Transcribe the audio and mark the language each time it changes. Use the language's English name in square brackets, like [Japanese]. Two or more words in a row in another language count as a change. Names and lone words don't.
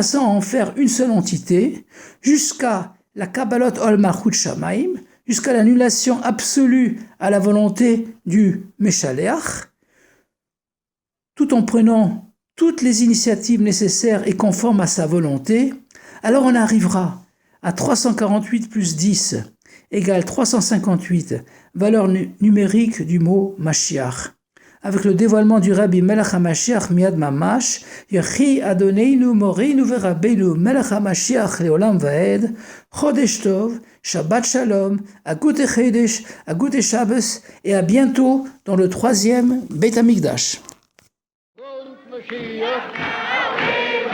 [French] à en faire une seule entité, jusqu'à la [Hebrew] קבלת עול מלכות שמים, [French] jusqu'à l'annulation absolue à la volonté du Meshaleach, tout en prenant toutes les initiatives nécessaires et conformes à sa volonté, alors on arrivera à 348 plus 10 égale 358, valeur numérique du mot Mashiach. Avec le dévoilement du [Hebrew] רבי מלך המשיח מיד ממש, יחי אדוננו מורנו ורבנו מלך המשיח לעולם ועד, חודש טוב, שבת שלום, [Yiddish] א גוטן חודש, א גוטן שבת, [French] et à bientôt dans le 3e [Hebrew] בית המקדש.